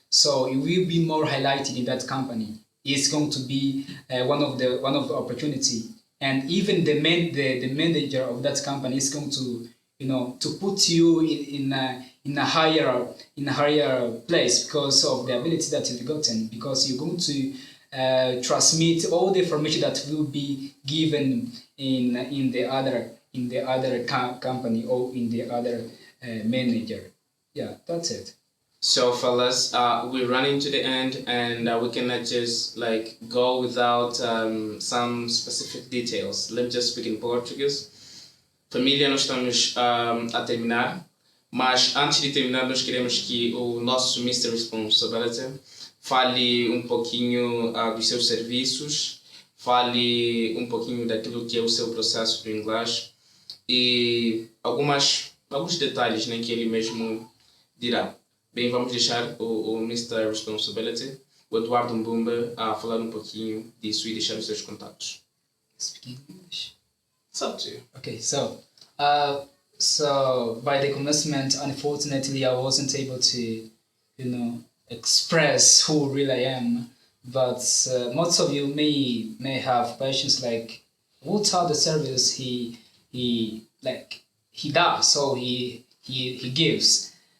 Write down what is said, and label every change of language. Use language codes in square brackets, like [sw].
[en] So you will be more highlighted in that company. It's going to be one of the opportunity, and even the manager of that company is going to, to put you in a higher place because of the ability that you've gotten, because you're going to transmit all the information that will be given in the other company or in the other manager. Yeah, that's it. So, fellas, we're running to the end, and we cannot just like go without some specific details. Let's just speak in Portuguese. [pt] Família, nós estamos a terminar, mas antes de terminar, nós queremos que o nosso Mr. Responsibility fale um pouquinho dos seus serviços, fale um pouquinho daquilo que é o seu processo do inglês e alguns detalhes, né, que ele mesmo dirá. Bem, vamos deixar o Mr. Responsibility, o Eduardo Mbumba, a falar um pouquinho disso e deixar os seus contatos. [en] Speaking English. It's up to you. Okay, so by the commencement, unfortunately, I wasn't able to, express who really I am. But most of you may have questions like, what are the services he does, or he gives?